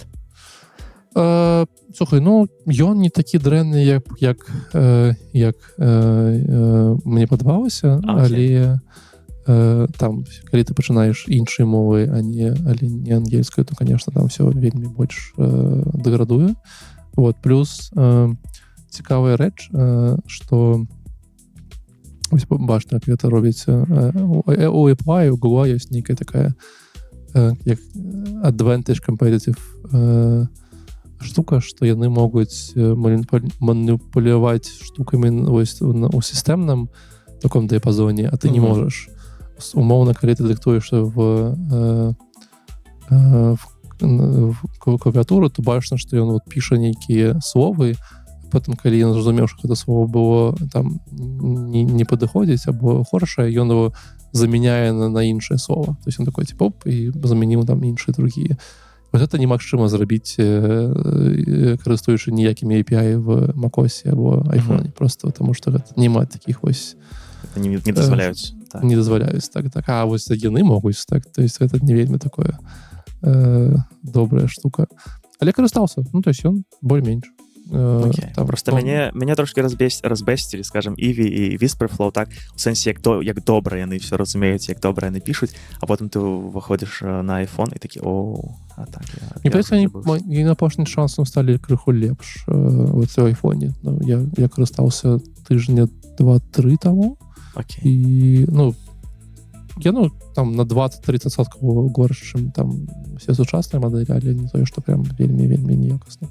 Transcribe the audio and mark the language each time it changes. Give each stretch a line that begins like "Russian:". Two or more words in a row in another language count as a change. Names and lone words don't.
Belarusian: Слухай, ну, ён не такі дрэнны, як мне падавалася, але там, калі ты пачынаеш іншай мовы, але не ангельскай, то, конечно, там все вельмі больш дэградуе. Вот, плюс цікавая рэч, што бачна, як гэта робіць у Apple, у Google ёсць нейкая такая як
English: advantage competitive
Belarusian: штука, што яны могуць маніпуляваць штукамі у сістэмным таком дыяпазоне, а ты не можаш. Умоўна, калі ты дыктуеш в клавіатуру, то бачна, што ён піша нейкія словы, потым, калі ён зразумеў, што гэта слово было там не падыходзіць або горшае, ён его замяняе на іншае слово.
Russian: То есть он такой, типа, оп,
Belarusian: і замяніў там іншыя другія. Вот гэта немагчыма зрабіць, карыстуючы ніякімі API в macOS або iPhone, просто
Russian: потому что
Belarusian: гэта няма такіх вось... Не дазваляюць. Не дазваляюць, так. А вось яны могуць, так. То есть гэта не вельмі такое добрая штука. Але карыстаўся. Ну, то есть ён боль-менш. Просто мяне трошки разбесцілі, скажем, Ivy і Whisperflow, так, у сэнсе, як добра яны все разумеюць, як добра яны пішуць, а потым ты выходзіш на iPhone і такі, так.
Russian: Мне кажется, они
Belarusian: на апошні часам сталі крыху лепш в айфоне. Я карыстаўся тыжня 2-3 таму. І, ну, я, там на 20-30% горш, чым там все сучасныя мадэлі, але не тое, што прям вельмі неякасна.